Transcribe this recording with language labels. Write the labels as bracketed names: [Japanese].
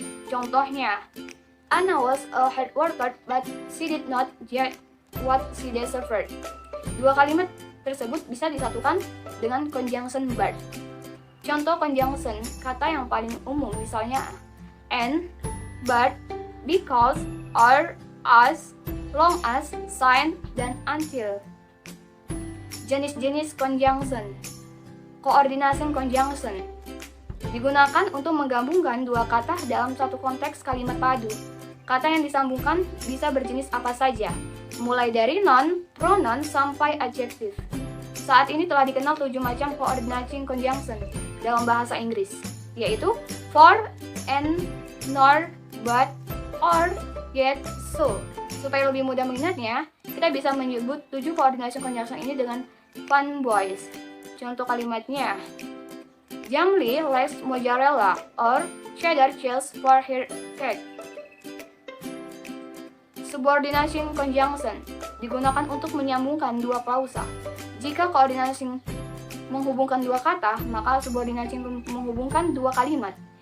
[English] Contohnya, Anna was a hard worker but she did not get what she deserved. [Indonesian] Dua kalimat tersebut bisa disatukan dengan conjunction but. Contoh conjunction kata yang paling umum misalnya [English] and, but, because, or, as, long as, since, dan until. [Indonesian] Jenis-jenis conjunction. Coordination conjunction digunakan untuk menggabungkan dua kata dalam satu konteks kalimat padu. Kata yang disambungkan bisa berjenis apa saja, mulai dari noun, pronoun, sampai adjektif. Saat ini telah dikenal 7 macam coordinating conjunction dalam bahasa Inggris, yaitu for, and, nor, but, or, yet, so. Supaya lebih mudah mengingatnya, kita bisa menyebut 7 coordination conjunction ini dengan fun boys. Contoh kalimatnya, [English] Jamli likes mozzarella or cheddar cheese for her cake. [Indonesian] Subordination conjunction digunakan untuk menyambungkan dua klausa. Jika coordination menghubungkan dua kata, maka subordination menghubungkan dua kalimat.